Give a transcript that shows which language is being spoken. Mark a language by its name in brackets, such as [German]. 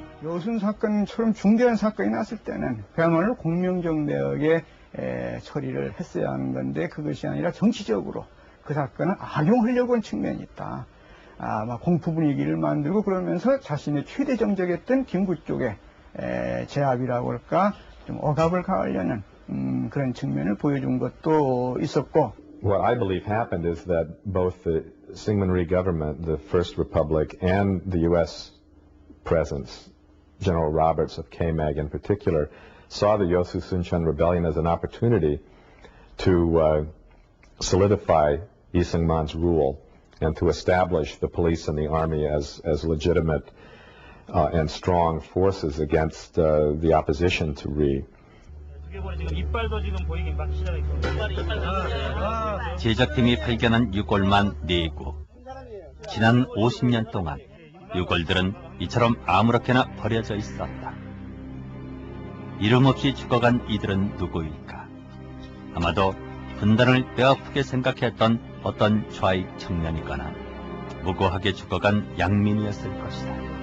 [Korean] 여순 사건처럼 중대한 사건이 났을 때는 그야말로 공명정대하게 처리를 했어야 하는 건데 그것이 아니라 정치적으로 그 사건을 악용하려고 한 측면이 있다. 아마 공포 분위기를 만들고 그러면서 자신의 최대 정적이었던 김구 쪽에 제압이라고 할까 좀 억압을 가하려는 그런 측면을 보여준 것도 있었고. [English] What I believe happened is that both the Syngman Rhee government, the First Republic, and the U.S. presence, General Roberts of KMAG in particular, saw the Yosu Suncheon rebellion as an opportunity to solidify Lee Seung-man's rule and to establish the police and the army as legitimate and strong forces against the opposition to Rhee. [Korean] 제작팀이 발견한 유골만 4구. 지난 50년 동안 유골들은 이처럼 아무렇게나 버려져 있었다. 이름 없이 죽어간 이들은 누구일까? 아마도 분단을 뼈아프게 생각했던 어떤 좌익 청년이거나 무고하게 죽어간 양민이었을 것이다.